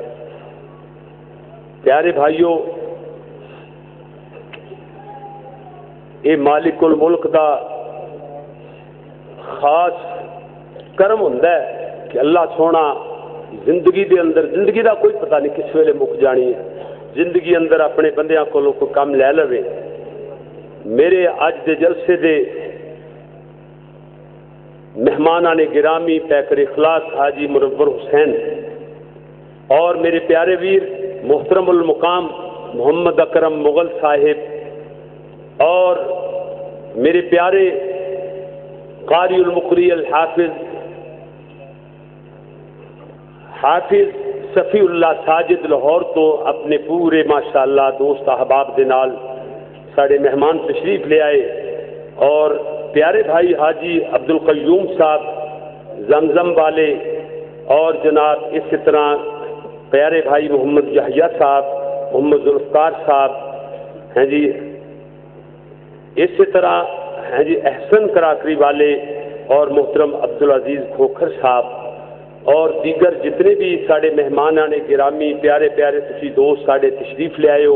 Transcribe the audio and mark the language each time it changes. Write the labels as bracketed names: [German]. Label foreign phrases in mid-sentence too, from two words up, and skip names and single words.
[Punjabi] پیارے بھائیوں، یہ [Arabic] مالک الملک [Punjabi] دا خاص کرم ہوندا ہے کہ اللہ سونا زندگی دے اندر، زندگی دا کوئی پتہ نہیں کس ویلے مک جانی ہے، زندگی اندر اپنے بندیاں کو کوئی کام لے لوے۔ میرے اج دے جلسے دے مہمانان گرامی پیکر اخلاص حاجی منور حسین اور میرے پیارے ویر [Arabic] محترم المقام [Punjabi] محمد اکرم مغل صاحب اور میرے پیارے [Arabic] قاری المقری الحافظ [Punjabi] حافظ صفی اللہ ساجد لاہور تو اپنے پورے ماشاءاللہ دوست احباب دے نال ساڑے مہمان تشریف لے آئے، اور پیارے بھائی حاجی عبد القیوم صاحب زمزم والے، اور جناب اسی طرح پیارے بھائی محمد یحییٰ صاحب، محمد ذوالفقار صاحب ہیں جی، اسی طرح ہیں جی احسن کراکری والے اور محترم عبدالعزیز کھوکھر صاحب اور دیگر جتنے بھی ساڑے مہمان آنے گرامی پیارے پیارے تسی دوست ساڑے تشریف لے آئے ہو۔